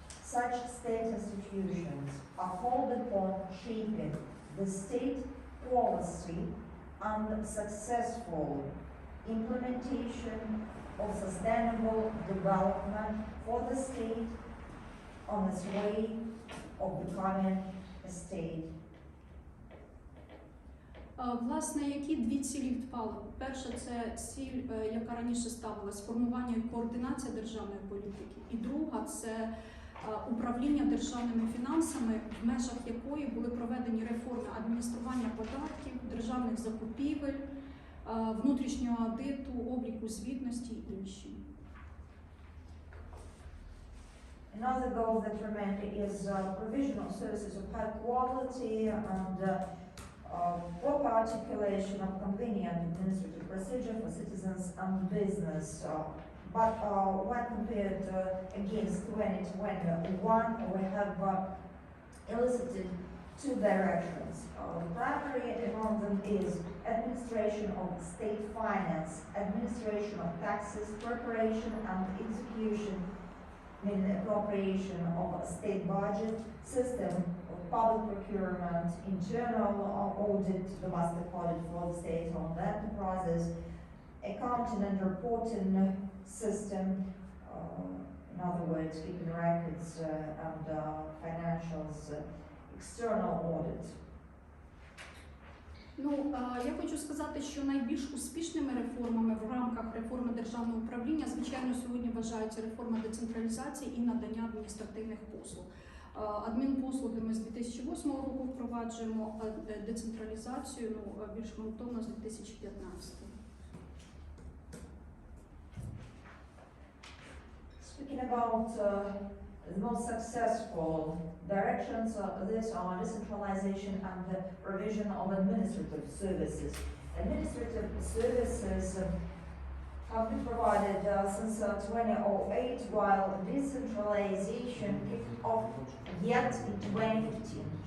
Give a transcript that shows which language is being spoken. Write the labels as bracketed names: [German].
[English] Such state institutions are called upon shaping the state policy and successful implementation of sustainable development for the state on its way of becoming a state. [Ukrainian] Власне, які дві цілі впали? Перша – це ціль, яка раніше ставилась, формування і координація державної політики. І друга – це управління державними фінансами, в межах якої були проведені реформи адміністрування податків, державних закупівель, внутрішнього аудиту, обліку звітності і інші. [English] Another goal that remained is provision of services of high quality and proper articulation of convenient administrative procedure for citizens and business. But when compared against 2021, we have elicited two directions. Primary among them is administration of state finance, administration of taxes, preparation and execution, appropriation of state budget, system of public procurement, internal audit, domestic audit for the state-owned enterprises, accounting and reporting system, in other words, keeping records and financials, external audit. [Ukrainian] Я хочу сказати, що найбільш успішними реформами в рамках реформи державного управління, звичайно, сьогодні вважаються реформа децентралізації і надання адміністративних послуг. Адмінпослуги ми з 2008 року впроваджуємо, а децентралізацію більш ґрунтовно з 2015. [English] Speaking about the most successful directions, these are decentralization and the provision of administrative services. Administrative services have been provided since 2008, while decentralization kicked off yet in 2015.